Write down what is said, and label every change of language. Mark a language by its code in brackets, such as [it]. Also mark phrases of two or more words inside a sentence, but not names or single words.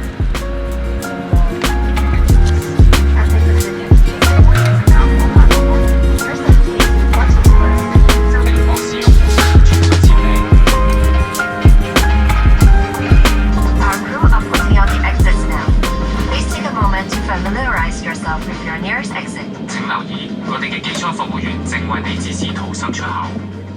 [en] Our crew are putting out the exits now. Please take a moment to familiarize yourself with your nearest exit. [yue] 請留意，我哋嘅機艙服務員正為你指示逃生出口。